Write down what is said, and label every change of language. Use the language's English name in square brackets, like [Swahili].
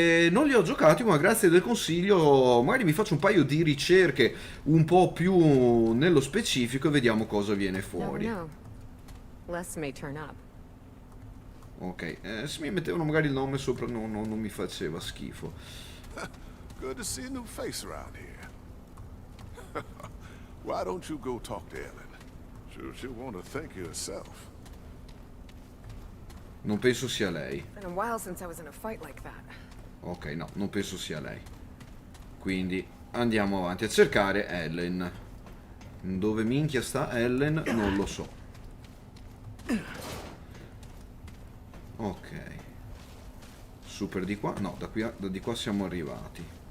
[Italian] Non li ho giocati, ma grazie del consiglio magari mi faccio un paio di ricerche un po' più nello specifico e vediamo cosa viene fuori. [English] No. Less may turn up. [Italian] Ok, se mi mettevano magari il nome sopra non mi faceva schifo. [English] Good to see a new face around here. Why don't you go talk to Ellen? She'll want to thank you herself. [Italian] Non penso sia lei. [English] Been a while since I was in a fight like that. [Italian] Ok, no, non penso sia lei. Quindi andiamo avanti a cercare Ellen. Dove minchia sta Ellen? Non lo so. Ok. Super di qua? No, da di qua siamo arrivati.